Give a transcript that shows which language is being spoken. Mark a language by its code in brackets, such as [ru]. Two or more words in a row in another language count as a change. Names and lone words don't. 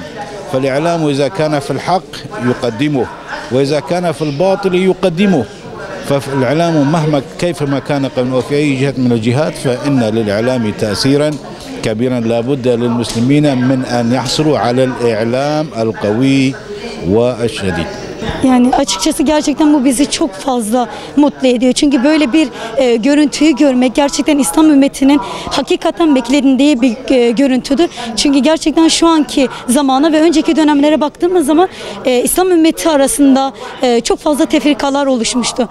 [ar] فالإعلام إذا كان في الحق يقدمه، وإذا كان في الباطل يقدمه. فالإعلام مهما كيفما كان قوي وفي أي جهة من الجهات، فإن للإعلام تأثيرا كبيرا. لا بد للمسلمين من أن يحصلوا على الإعلام القوي والشديد. [tr] Yani açıkçası gerçekten bu bizi çok fazla mutlu ediyor. Çünkü böyle bir görüntüyü görmek gerçekten İslam ümmetinin hakikaten beklediği bir görüntüdür. Çünkü gerçekten şu anki zamana ve önceki dönemlere baktığımız zaman İslam ümmeti arasında çok fazla tefrikalar oluşmuştu.